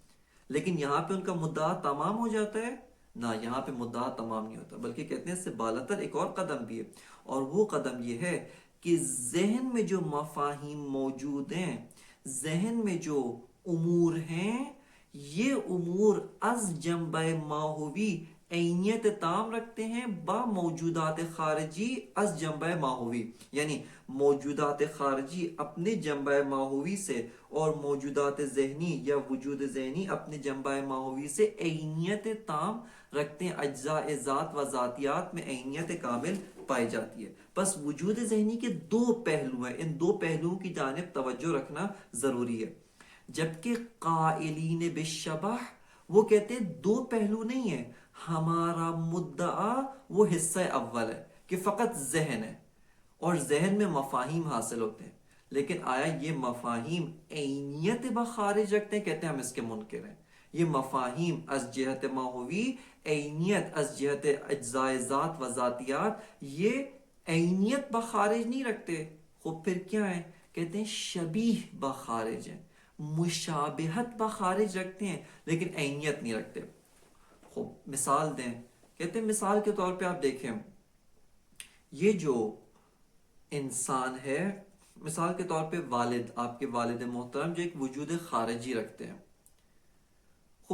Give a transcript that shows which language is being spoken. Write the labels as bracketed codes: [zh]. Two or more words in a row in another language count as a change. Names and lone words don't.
[ur] لیکن یہاں پہ ان کا مدعا تمام ہو جاتا ہے؟ نہ، یہاں پہ مدعا تمام نہیں ہوتا، بلکہ کہتے ہیں اس سے بالاتر ایک اور قدم بھی ہے، اور وہ قدم یہ ہے کہ ذہن میں جو مفاہیم موجود ہیں، ذہن میں جو امور ہیں، یہ امور [fa] از جنبہ ماہوی [ur] عینیت تام رکھتے ہیں [fa] با موجودات خارجی از جنبہ ماہوی. [ur] یعنی موجودات خارجی اپنے جنبہ ماہوی سے اور موجودات ذہنی یا وجود ذہنی اپنے جنبہ ماہوی سے عینیت تام رکھتے ہیں، اجزاء ذات و ذاتیات میں عینیت کامل پائی جاتی ہے. بس وجود ذہنی کے دو پہلو ہیں، ان دو پہلوؤں کی جانب توجہ رکھنا ضروری ہے. جبکہ قائلین بالشبہ وہ کہتے ہیں دو پہلو نہیں ہیں، ہمارا مدعا وہ حصہ اول ہے کہ فقط ذہن ہے اور ذہن میں مفاہیم حاصل ہوتے ہیں. لیکن آیا یہ مفاہیم عینیت بخارج رکھتے ہیں؟ کہتے ہیں ہم اس کے منکر ہیں. یہ مفاہیم [fa] از جہت ماہوی [ur] عینیت، [fa] از جہت اجزاء ذات و ذاتیات، [ur] یہ عینیت بخارج نہیں رکھتے. خب پھر کیا ہے؟ کہتے ہیں شبیہ بخارج ہیں، مشابہت بخارج رکھتے ہیں لیکن عینیت نہیں رکھتے. خوب مثال دیں، کہتے ہیں مثال کے طور پہ آپ دیکھیں، یہ جو انسان ہے، مثال کے طور پہ والد، آپ کے والد محترم جو ایک وجود خارجی رکھتے ہیں.